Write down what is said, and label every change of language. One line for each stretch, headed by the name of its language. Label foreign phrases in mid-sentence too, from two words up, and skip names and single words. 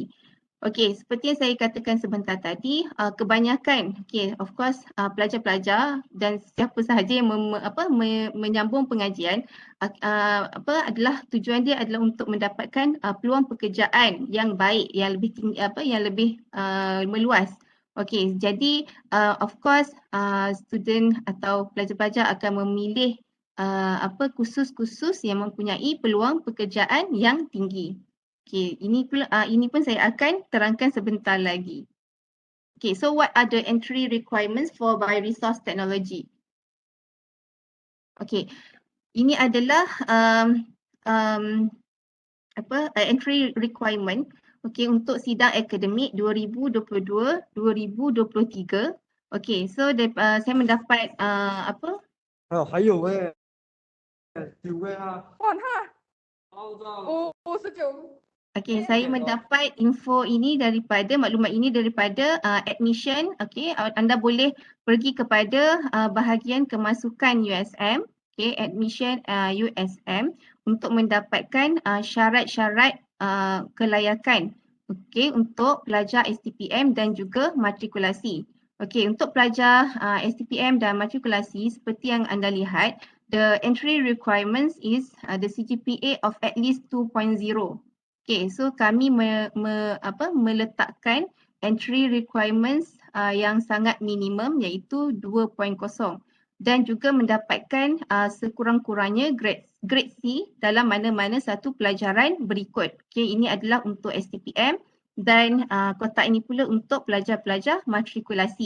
Malay: Okey, seperti yang saya katakan sebentar tadi, kebanyakan, okey,
English: of course,
Malay: pelajar-pelajar dan siapa sahaja yang menyambung pengajian adalah tujuan dia adalah untuk mendapatkan peluang pekerjaan yang baik, yang lebih tinggi, yang lebih meluas. Okey, jadi
English: of course
Malay: student atau pelajar-pelajar akan memilih kursus-kursus yang mempunyai peluang pekerjaan yang tinggi. Okey, ini pun saya akan terangkan sebentar lagi.
English: Okay, so what are the entry requirements for bioresource technology?
Malay: Okay, ini adalah
English: entry requirement
Malay: untuk sidang akademik 2022-2023.
English: Okay, so
Malay: saya mendapat
Chinese: 还有哎，9位啊，哦，59。
Malay: Okey, saya mendapat info ini maklumat ini daripada admission. Okey, anda boleh pergi kepada bahagian kemasukan USM, okey, admission USM untuk mendapatkan syarat-syarat kelayakan, okey, untuk pelajar STPM dan juga matrikulasi. Okey, untuk pelajar STPM dan matrikulasi seperti yang anda lihat,
English: the entry requirements is the CGPA of at least 2.0. Okay, so
Malay: kami meletakkan
English: entry requirements
Malay: yang sangat minimum iaitu 2.0 dan juga mendapatkan sekurang-kurangnya grade C dalam mana-mana satu pelajaran berikut. Okay, ini adalah untuk STPM dan kotak ini pula untuk pelajar-pelajar matrikulasi.